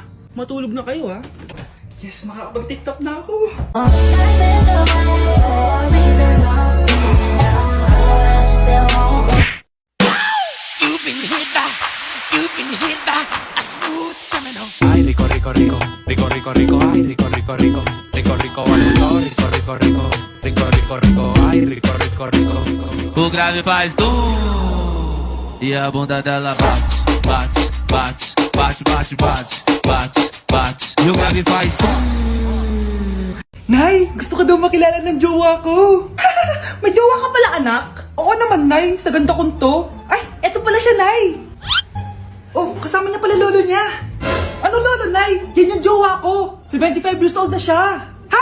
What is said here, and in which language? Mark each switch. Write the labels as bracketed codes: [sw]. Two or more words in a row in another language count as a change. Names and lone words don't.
[tl] Matulog na kayo Yes, makakapag-tiktok na ako. Ay, [pt] rico, rico, rico, rico, rico, rico, ay, rico, rico, rico, rico, rico, rico, rico, rico, rico, rico, rico, rico, ay, rico, rico, rico. O grave faz tu e a bunda dela bate, bate, bate, bate, bate, bate, bate. E o grave faz tu. [tl] Nay, gusto ko daw makilala ng jowa ko. May jowa ka pala, anak? Oo naman, Nay. Sa ganda kong to. Ay, eto pala siya, Nay. Oh, kasama niya pala lolo niya. Ano lolo, Nay? Yan yung jowa ko. 75 years old na siya. Ha?